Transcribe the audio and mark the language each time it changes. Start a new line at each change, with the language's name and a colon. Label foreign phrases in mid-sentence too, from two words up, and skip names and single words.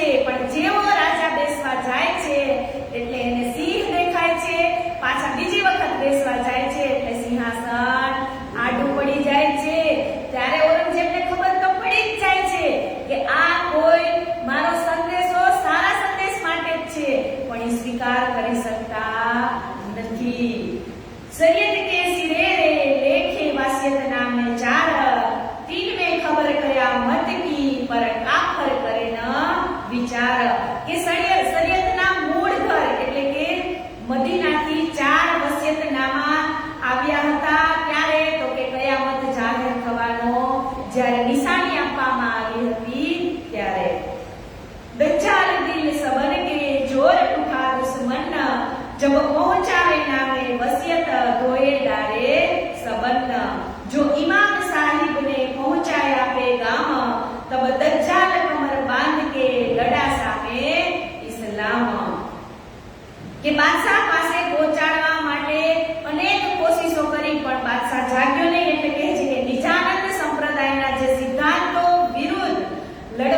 Gujarati: પણ જેવો રાજા બેસવા જાય છે એટલે એને સિંહ દેખાય છે, પાછા બીજી વખત બેસવા જાય છે એટલે સિંહાસન આડું પડી જાય છે. ત્યારે ઔરંગઝેબને ખબર તો પડી જ જાય છે કે આ કોઈ મારો સંદેશો સારા સંદેશ માટે જ છે, પણ એ સ્વીકાર કરી શકતા નથી.
Hindi: सैयद के सिरे रे लेखे वासियत नामे चार, तीन में खबर कया मत की पर काफर करे न विचार.
Gujarati: કે શરીયતના મૂળ ઘર એટલે કે મદીનાથી 4 વસિયતનામા આવ્યા હતા. ત્યારે તો કે કયામત જાહેર થવાનો જ્યારે નિશાની આપવામાં આવી હતી ત્યારે
Hindi: दज्जाल दिल सबन के जोर उठा दुश्मन, जब पहुंचावे नामे वसियत धोए डारे सबन. जो इमाम साहिब ने पहुंचाया पैगाम, तब दज्जाल कमर बांध के लड़ा सामे इस्लाम.
Gujarati: કે બાદશાહ પાસે પહોંચાડવા માટે અનેક કોશિશો કરી પણ બાદશાહ જાગ્યો નહીં. એટલે કહે છે કે નિજાનંદ સંપ્રદાયના જે સિદ્ધાંતો વિરુદ્ધ